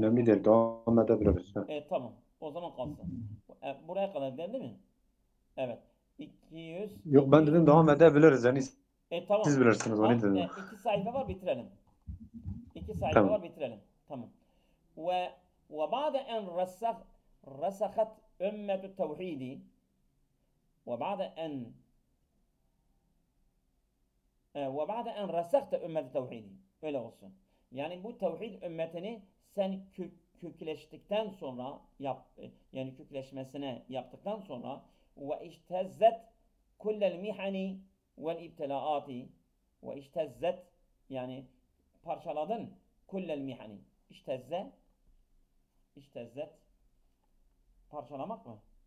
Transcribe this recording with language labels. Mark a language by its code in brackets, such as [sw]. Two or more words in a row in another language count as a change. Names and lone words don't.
[tr] önemli değil. Devam edebiliriz. Ha. Tamam. O zaman kalsın. Buraya kadar değil mi? Evet. 200, Yok, ben 200. dedim devam edebiliriz. Yani siz Tamam. bilirsiniz. Onu dedim. 2 sayfa var, bitirelim. 2 sayfa Tamam. var, bitirelim. Tamam. Ve [ar] بعد أن رسخت أمة التوحيد وبعد أن وبعد أن رسخت أمة التوحيد [tr] öyle olsun. Yani bu tevhid ümmetini sen kökleştikten sonra yani kökleşmesine yaptıktan sonra ve [ar] اشتدت كل المحن والابتلاءات واشتدت [tr] yani parçaladın [ar] كل المحن اشتدت [tr] parçalamak mı?